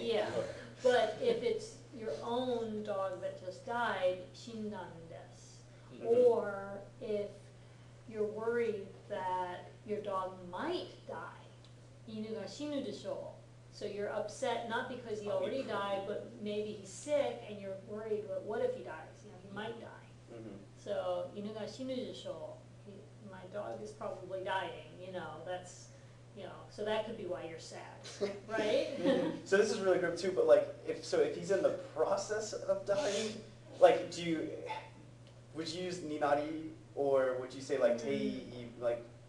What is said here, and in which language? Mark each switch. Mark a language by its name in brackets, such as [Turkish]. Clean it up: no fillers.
[English] Yeah, but if it's your own dog that just died, [Japanese] 死んだんです. [English] Mhm. Or if you're worried that your dog might die, [Japanese] 犬が死ぬでしょう. [English] So you're upset not because he already died, but maybe he's sick and you're worried, well, what if he dies? You know, he might die. Mhm. [Japanese] So 犬が死ぬでしょう. [English] My dog is probably dying, you know, that's, you know, so that could be why you're sad, right? So this is really grim too. But like, if he's in the process of dying, like, would you use ninari or would you say like tei, like?